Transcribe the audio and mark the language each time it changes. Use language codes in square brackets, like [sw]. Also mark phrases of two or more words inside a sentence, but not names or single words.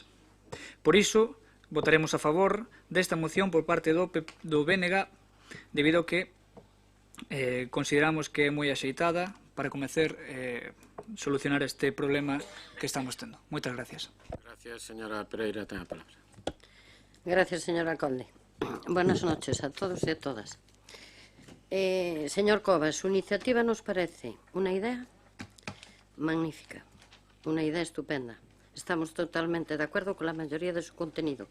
[gl] Por iso, votaremos a favor desta moción por parte do BNG, debido a que consideramos que é moi axeitada para comecer solucionar este problema que estamos tendo. Moitas gracias. Gracias, señora Pereira. Ten a palabra. [es] Gracias, señor alcalde. Buenas noches a todos e a todas. Señor Cobas, su iniciativa nos parece una idea magnífica, una idea estupenda. Estamos totalmente de acuerdo con la mayoría de su contenido.